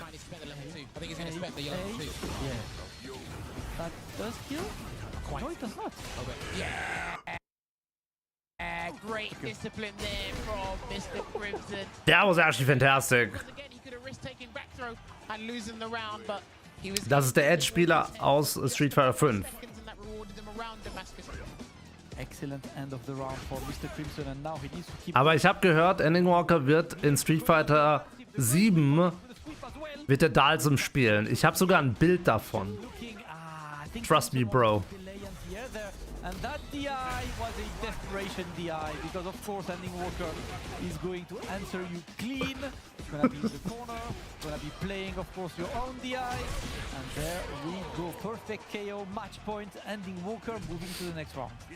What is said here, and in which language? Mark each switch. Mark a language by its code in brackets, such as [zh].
[en] I think he's going to spend the yellow too. Yeah. That does kill? No, it does not. Okay. Yeah. Great discipline there from Mr. Crimson. That was actually fantastic. Again, he could have risked taking back throw and losing the round, but he was... [de] Das ist der Edge-Spieler aus Street Fighter 5. [en] Excellent end of the round for Mr. Crimson, and now he needs to keep... [de] Aber ich habe gehört, Ending Walker wird in Street Fighter 7 wird der Dalsum spielen. Ich habe sogar ein Bild davon. [en] Trust me, bro. And that DI was a desperation DI, because of course Ending Walker is going to answer you clean. It's gonna be in the corner, gonna be playing of course your own DI. And there we go, perfect KO, match point, Ending Walker moving to the next round.